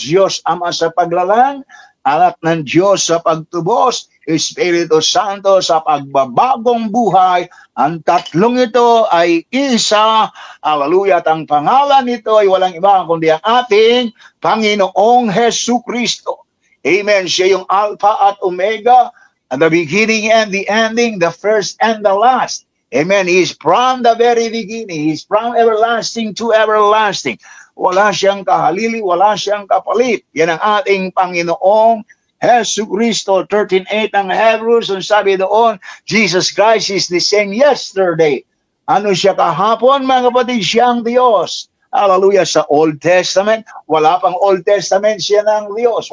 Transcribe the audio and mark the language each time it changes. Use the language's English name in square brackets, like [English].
[Filipino] Diyos Ama sa paglalang, anak ng Diyos sa pagtubos, Espiritu Santo sa pagbabagong buhay. Ang tatlong ito ay isa. Hallelujah. At ang pangalan nito ay walang iba kundi ang ating Panginoong Jesucristo. Amen. Siya yung Alpha at Omega, [English] at the beginning and the ending, the first and the last. Amen. He is from the very beginning. He is from everlasting to everlasting. [Filipino] Wala siyang kahalili, wala siyang kapalit. Yan ang ating Panginoong Jesucristo. [English] 13:8 [Filipino] ang Hebrews, ang sabi doon, [English] Jesus Christ is the same yesterday. [Filipino] Ano siya kahapon, mga kapatid? Siyang Diyos. Hallelujah. Sa Old Testament, wala pang Old Testament, siya ng Diyos.